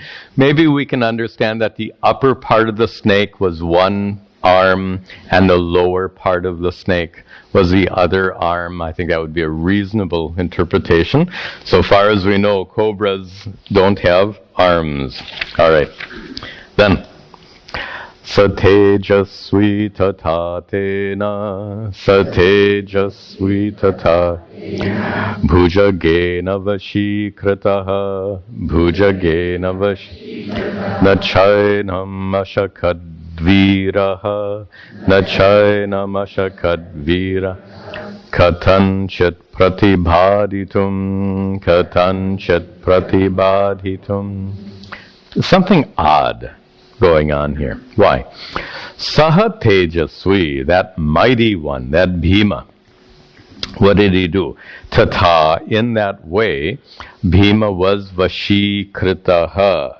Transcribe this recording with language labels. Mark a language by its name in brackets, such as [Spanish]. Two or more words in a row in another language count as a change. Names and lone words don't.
[English] Maybe we can understand that the upper part of the snake was 1 arm and the lower part of the snake was the other arm. I think that would be a reasonable interpretation. So far as we know, cobras don't have arms. All right. Then, [Sanskrit] satejasvi tatatena, satejasvi tata, bhujagena vashikrataha, bhujagena vashikrataha, nachainam ashakadviraha, nachainam ashakadvira, katanchit pratibhaditum, katanchit pratibhaditum. [English] Something odd going on here. Why? [Sanskrit] Saha Tejasvi, [English] that mighty one, that Bhima, what did he do? Tata, in that way, Bhima was vashikritaha.